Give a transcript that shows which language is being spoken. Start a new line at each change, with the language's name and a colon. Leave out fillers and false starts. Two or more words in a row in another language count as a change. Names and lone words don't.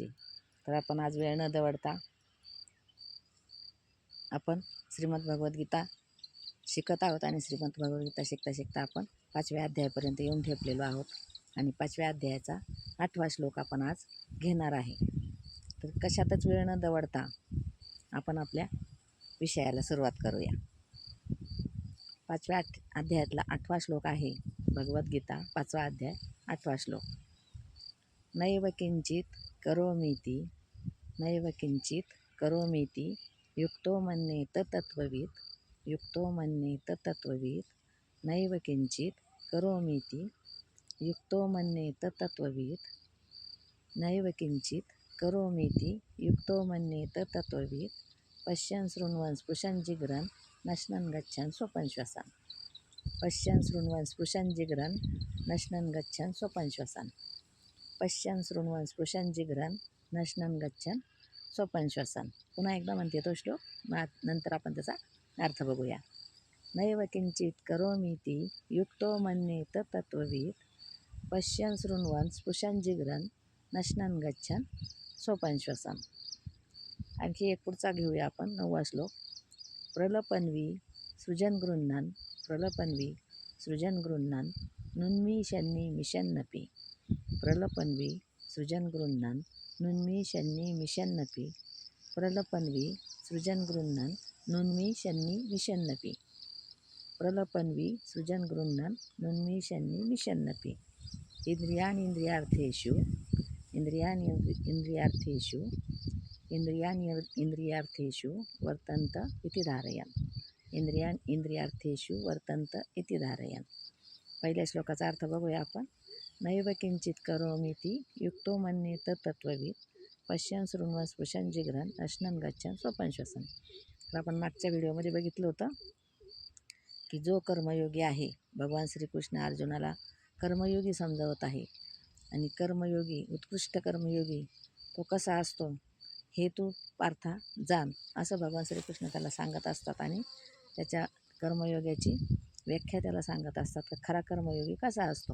Marathi: तर आपण आज वेळ न दवडता आपण श्रीमद भगवद्गीता शिकत आहोत आणि श्रीमद भगवद्गीता शिकता शिकता आपण 5व्या अध्यायापर्यंत येऊन ठेपलेलो आहोत आणि 5व्या अध्यायाचा 8वा श्लोक आपण आज घेणार आहे. तर कशातच वेळ न दवडता आपण आपल्या विषयाला सुरुवात करूया. 5व्या अध्यायातला 8वा श्लोक आहे. भगवद्गीता 5वा अध्याय 8वा श्लोक.
Sanskrit: नैव किंचित करोमीति नैव किंचित करोमीति युक्तो मन्येत तत्त्ववित् युक्तो मन्येत तत्त्ववित् नैव किंचित करोमीति युक्तो मन्येत तत्त्ववित् नैव किंचित करोमीति युक्तो मन्येत तत्त्ववित् पश्यन् शृण्वन् स्पृशन् जिघ्रन् नश्नन् गच्छन् स्वपन् श्वसन् पश्यन् शृण्वन् स्पृशन् जिघ्रन् नश्नन् गच्छन् स्वपन् श्वसन् पश्यन् शृण्वन् स्पृशन् जिघ्रन् नश्नन् गच्छन् स्वपन् श्वसन्.
Marathi: पुन्हा एकदा म्हणते तो श्लोक, नंतर आपण त्याचा अर्थ बघूया.
Sanskrit: नैव किंचित करोमीति युक्तो मन्येत तत्त्ववित् पश्यन् शृण्वन् स्पृशन् जिघ्रन् नश्नन् गच्छन् स्वपन् श्वसन्.
Marathi: आणखी एक पुढचा घेऊया आपण. 9वा श्लोक.
Sanskrit: प्रलपन्वी सृजन गृह्णन् प्रलपन्वी सृजन गृह्णन् नुन्मीषन्नि मिषन्नपि प्रलपन्वी सृजन गृह्णन् नुन्मीषन्नि मिषन्नपि प्रलपन्वी सृजन गृह्णन् नुन्मीषन्नि मिषन्नपि प्रलपन्वी सृजन गृह्णन् नुन्मीषन्नि मिषन्नपि इंद्रियाणीन्द्रियार्थेषु इंद्रियाणीन्द्रियार्थेषु इंद्रियार्थेषु वर्तन्त इति धारयन् इंद्रियार्थेषु वर्तन्त इति धारयन्.
Marathi: पहिल्या श्लोकाचा अर्थ बघूया आपण.
Sanskrit: नैव किंचित करोमीति युक्तो मन्येत तत्त्ववित् पश्यन् शृण्वन् स्पृशन् जिघ्रन् नश्नन् गच्छन् स्वपन् श्वसन्.
Marathi: तर आपण मागच्या व्हिडिओमध्ये बघितलं होतं की जो कर्मयोगी आहे, भगवान श्रीकृष्ण अर्जुनाला कर्मयोगी समजावत आहे आणि कर्मयोगी, उत्कृष्ट कर्मयोगी तो कसा असतो हे तू पार्था जाण, असं भगवान श्रीकृष्ण त्याला सांगत असतात आणि त्याच्या कर्मयोगाची व्याख्या त्याला सांगत असतात की खरा कर्मयोगी कसा असतो.